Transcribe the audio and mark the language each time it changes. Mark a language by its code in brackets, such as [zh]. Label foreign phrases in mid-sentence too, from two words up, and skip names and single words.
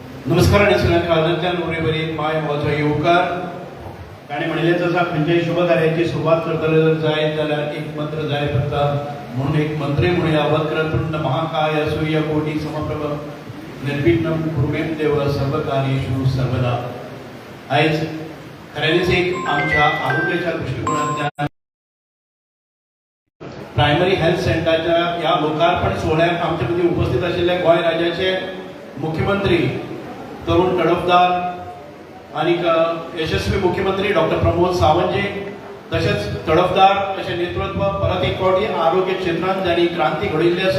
[kok] नमस्कार आणि सगळ्यांना आदरांतल्यान उरेवरी माय म्हजो येवकार ताणें म्हणिल्लें आसा खंयच्याय शुभ कार्याची सुरवात करतले जर जायत जाल्यार एक मंत्र जाय पडटा म्हणून एक मंत्री म्हणूया [sa] वक्रतुंड महाकाय सूर्यकोटी समप्रभ निर्विघ्नं कुरु मे देव सर्वकार्येषु सर्वदा। [kok] आयज खऱ्यांनीच एक आमच्या आरोग्याच्या दृष्टिकोनांतल्यान [en] primary health centerच्या [kok] ह्या लोकार्पण सोहळ्याक आमचे मदीं उपस्थित आशिल्ले गोंय राज्याचे मुख्यमंत्री तरुण तडफदार आणि यशस्वी मुख्यमंत्री डॉक्टर प्रमोद सावंत जी तसेच तडफदार असे नेतृत्व परत एक फावटी आरोग्य क्षेत्रात जाणी क्रांती घडिल्ली आसा।